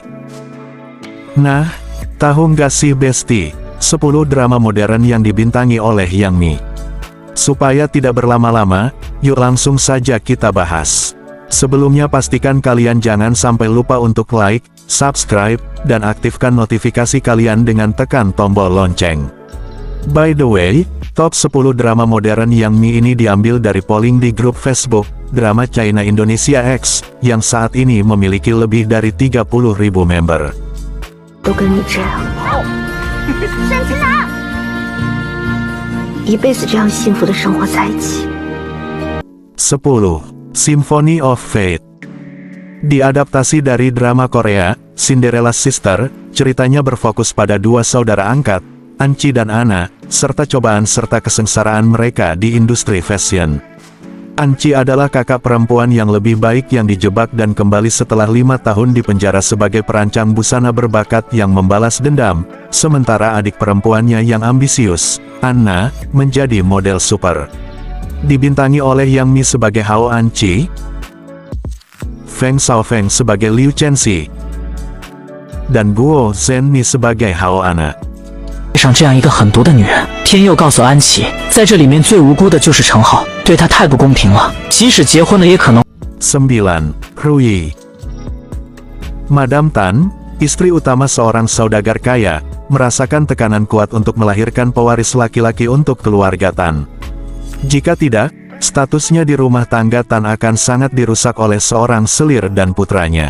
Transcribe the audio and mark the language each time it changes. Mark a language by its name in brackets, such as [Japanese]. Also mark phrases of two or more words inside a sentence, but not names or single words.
[Indonesian] Nah, tahu nggak sih Besti, 10 drama modern yang dibintangi oleh Yang Mi? Supaya tidak berlama-lama, yuk langsung saja kita bahas. Sebelumnya pastikan kalian jangan sampai lupa untuk like, subscribe, dan aktifkan notifikasi kalian dengan tekan tombol lonceng. [English] By the way, [Indonesian] top 10 drama modern Yang Mi ini diambil dari polling di grup Facebook, Drama China Indonesia X, yang saat ini memiliki lebih dari 30.000 member. [Chinese] 都跟你这样，山青兰，一辈子这样幸福的生活在一起。 [Indonesian] 10. Symphony of Fate. Diadaptasi dari drama Korea, Cinderella Sister, ceritanya berfokus pada dua saudara angkat, Anci dan Anna, serta cobaan serta kesengsaraan mereka di industri fashion. Anci adalah kakak perempuan yang lebih baik yang dijebak dan kembali setelah 5 tahun di penjara sebagai perancang busana berbakat yang membalas dendam, sementara adik perempuannya yang ambisius, Anna, menjadi model super. Dibintangi oleh Yang Mi sebagai Hao Anci, Feng Shaofeng sebagai Liu Chenxi, dan Guo Zhenmi sebagai Hao Anna. [Chinese] 上这样一个狠毒的女人，天佑告诉安琪，在这里面最无辜的就是程浩，对她太不公平了，即使结婚了也可能。 [Indonesian] 9. Rui. Madam Tan, istri utama seorang saudagar kaya, merasakan tekanan kuat untuk melahirkan pewaris laki-laki untuk keluarga Tan. Jika tidak, statusnya di rumah tangga Tan akan sangat dirusak oleh seorang selir dan putranya.